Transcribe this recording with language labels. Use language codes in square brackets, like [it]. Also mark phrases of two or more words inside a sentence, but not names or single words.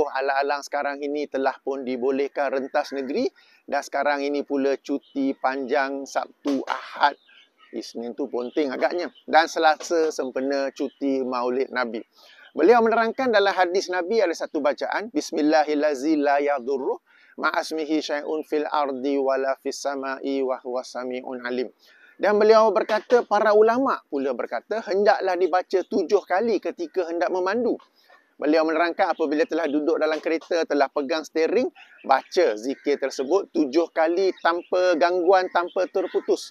[ms] Alang-alang sekarang ini telah pun dibolehkan rentas negeri dan sekarang ini pula cuti panjang Sabtu, Ahad, Isnin tu ponting agaknya, dan Selasa sempena cuti Maulid Nabi. Beliau menerangkan dalam hadis Nabi ada satu bacaan, [ar] بسم الله الرحمن الرحيم لا يضر مع اسمه شيء في الأرض ولا في السماء وهو سميع عليم. [ms] Dan beliau berkata, para ulama pula berkata, hendaklah dibaca 7 kali ketika hendak memandu. Beliau menerangkan apabila telah duduk dalam kereta, telah pegang steering, baca zikir tersebut 7 kali tanpa gangguan, tanpa terputus.